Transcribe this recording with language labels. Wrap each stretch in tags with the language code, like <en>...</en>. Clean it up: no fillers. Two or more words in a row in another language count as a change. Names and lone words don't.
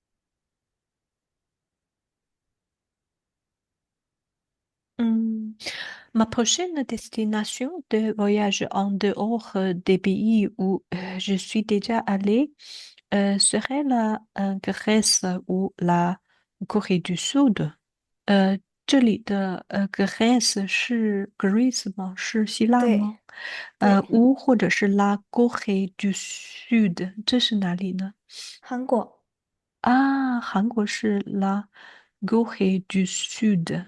<fr>Hum, Ma prochaine destination de voyage en dehors des pays où je suis déjà allée serait la Grèce ou la Corée du Sud.</fr> <zh>这里的 Grèce 是 Greece 吗？是希腊对吗？对，或者是 La Corée du Sud，这是哪里呢？韩国，啊，韩国是 La Corée du Sud。</zh>